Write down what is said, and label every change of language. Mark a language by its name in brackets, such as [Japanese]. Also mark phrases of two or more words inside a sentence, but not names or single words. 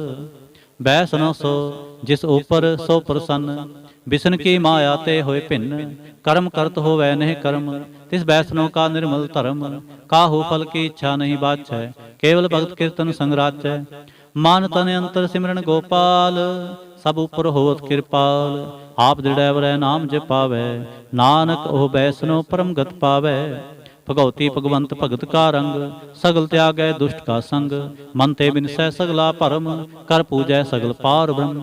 [Punjabi] ਬੈਸ ਨ ਸੋ ਜਿਸ ਊਪਰ ਸੋ ਪ੍ਰਸੰਨ, ਬਿਸਨ ਕੀ ਮਾਇਆ ਤੇ ਹੋਏ ਭਿੰਨ। ਕਰਮ ਕਰਤ ਹੋਵੈ ਨਹੀਂ ਕਰਮ, ਤਿਸ ਬੈਸਨੋਂ ਕਾ ਨਿਰਮਲ ਧਰਮ। ਕਾਹੂ ਫਲ ਕੀ ਇੱਛਾ ਨਹੀਂ ਬਾਛੈ, ਕੇਵਲ ਭਗਤ ਕੀਰਤਨ ਸੰਗ ਰਾਚੈ। ਮਾਨ ਤਨ ਅੰਤਰ ਸਿਮਰਨ ਗੋਪਾਲ, ਸਭ ਉਪਰ ਹੋਵਤ ਕਿਰਪਾਲ। ਆਪ ਦ੍ਰਿੜੈ ਨਾਮ ਜਪਾਵੈ, ਨਾਨਕ ਉਹ ਬੈਸਨੋ ਪਰਮ ਗਤ ਪਾਵੈ। ਭਗਉਤੀ ਭਗਵੰਤ ਭਗਤ ਕਾ ਰੰਗ, ਸਗਲ ਤਿਆਗੈ ਦੁਸ਼ਟ ਕਾ ਸੰਗ। ਮਨ ਤੇ ਬਿਨਸੈ ਸਗਲਾ ਭਰਮ, ਕਰ ਪੂਜੈ ਸਗਲ ਪਾਰ ਬ੍ਰਹਮ।